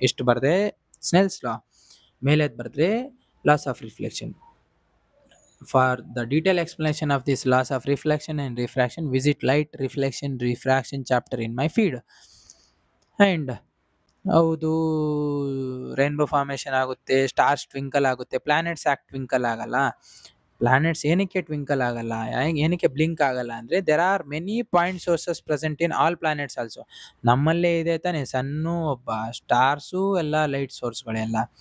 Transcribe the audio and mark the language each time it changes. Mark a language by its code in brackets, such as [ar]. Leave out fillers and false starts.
[kn] ಎಷ್ಟು ಬರ್ದೆ ಸ್ನೆಲ್ಸ್ ಲಾ, ಮೇಲೆದ್ ಬರ್ದ್ರೆ [en] laws of reflection. For the detailed explanation of these laws of reflection and refraction, visit light reflection refraction chapter in my feed. [kn] And ಹೌದು, rainbow formation ಆಗುತ್ತೆ, stars twinkle ಆಗುತ್ತೆ, planets ಯಾಕೆ twinkle ಆಗಲ್ಲ? Planets ಏನಕ್ಕೆ twinkle ಆಗಲ್ಲ, ಏನಕ್ಕೆ blink ಆಗಲ್ಲ ಅಂದರೆ [en] There are many point sources present in all planets also. [kn] ನಮ್ಮಲ್ಲೇ ಇದೆ ತಾನೆ ಸನ್ನು, ಒಬ್ಬ ಸ್ಟಾರ್ಸು ಎಲ್ಲ ಲೈಟ್ ಸೋರ್ಸ್ಗಳೆಲ್ಲ.